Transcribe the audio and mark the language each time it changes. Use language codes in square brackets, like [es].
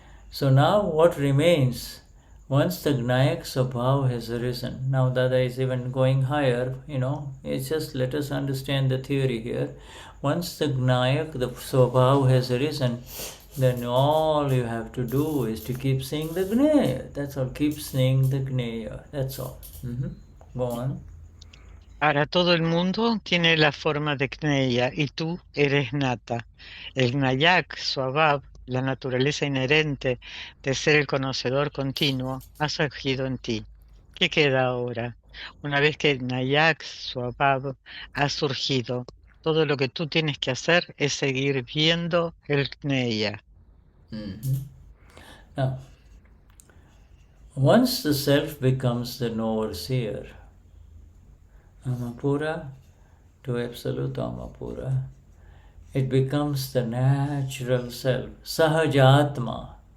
[en] So now what remains, once the Gnayak Swabhav has arisen, now Dada is even going higher, it's just let us understand the theory here. Once the Gnayak, the Swabhav has arisen, then all you have to do is to keep seeing the Gneya. That's all, keep seeing the Gneya. That's all. Go on. [es] Ahora todo el mundo tiene la forma de Gneya y tú eres Nata. El Gnayak Swabhav, la naturaleza inherente de ser el conocedor continuo, ha surgido en ti. ¿Qué queda ahora? Una vez que el Gnayak Swabhav ha surgido, todo lo que tú tienes que hacer es seguir viendo el Gneya. [en] Now, Once the self becomes the Knower-Seer, Amapura to absolute Amapura, it becomes the natural self, Sahajatma.